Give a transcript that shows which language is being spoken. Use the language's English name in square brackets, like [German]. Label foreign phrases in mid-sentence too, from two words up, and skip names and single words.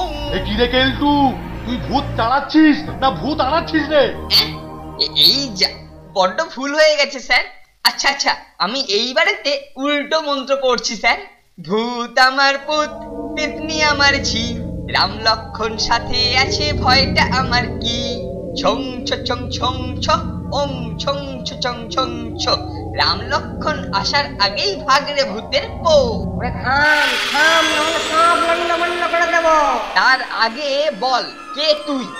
[Bangla] কি রে কেলটু, তুই ভূত তাড়াচ্ছিস না ভূত আনাচ্ছিস রে? এই যা বড্ড ভুল হয়ে গেছে স্যার। আচ্ছা আচ্ছা, আমি এইবারেতে উল্টো মন্ত্র পড়ছি স্যার। ভূত আমার পুত, পেতনি আমার ঝি, রাম লক্ষণ সাথে আছে, ভয়টা আমার কি? ছং ছ ছং ছং ছ, ওং ছং ছ ছং ছং ছ। রাম লক্ষণ আসার আগেই ভাগরে ভূতের পো। ওরে থাম থাম, নাহলে সব লন্ডমন্ড করে দেবো। তার আগে বল, কে তুই?